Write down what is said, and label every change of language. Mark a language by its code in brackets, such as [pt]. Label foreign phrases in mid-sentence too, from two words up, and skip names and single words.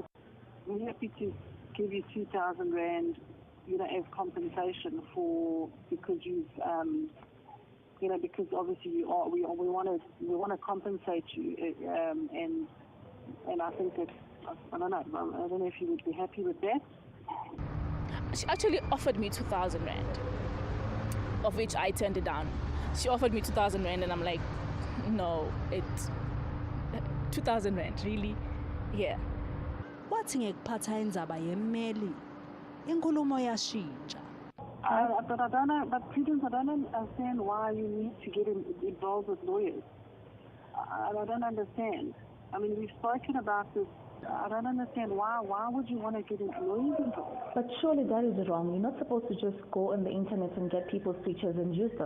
[en] We're happy to give you 2,000 Rand, as compensation because you've, because obviously we want to compensate you, and I think that I don't know if you would be happy with that. She actually offered me 2,000 Rand, of which I turned it down. She offered me 2,000 Rand, and I'm like, no, it's 2,000 Rand, really? Yeah. [ss] Wathi ngekuphatha indzaba yemmeli inkulumo yashintsha. [en] But I don't know, but Prudence, I don't understand why you need to get involved with lawyers. I don't understand. I mean, we've spoken about this. I don't understand why would you want to get lawyers involved? But surely that is wrong. You're not supposed to just go on the internet and get people's pictures and use them.